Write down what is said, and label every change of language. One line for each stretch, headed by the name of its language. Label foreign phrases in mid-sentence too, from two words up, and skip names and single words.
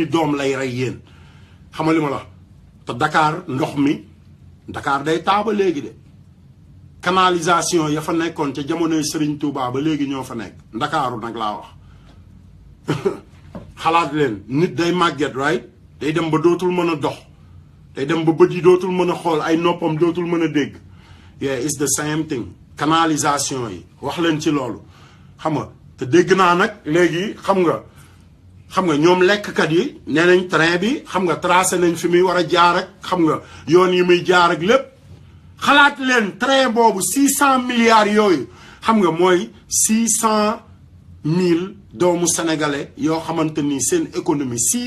Wolof: doom lay rey yéen xam nga li ma la te Dakar ndox mi Dakar day taaba léegi de canalisation ya fa nekkoon ca jamonoy Serigne Touba ba léegi ñoo fa nekk Ndakaaru nag laa wax xalaat leen nit day màgget right day dem ba dootul mën a dox day dem ba bët yi dootul mën a xool ay noppam dootul mën a dégg
English: yeah it's the same thing
Wolof: canalisation yi wax leen ci loolu xam nga te dégg naa nag léegi xam nga ñoom lekkkat yi nee nañ train bi xam nga tracé nañ fi muy war a jaar ak xam nga yoon yi muy jaar ak lépp xalaat leen train boobu 600 milliards yooyu xam nga mooy 600,000 doomu sénégalais yoo xamante ni seen économie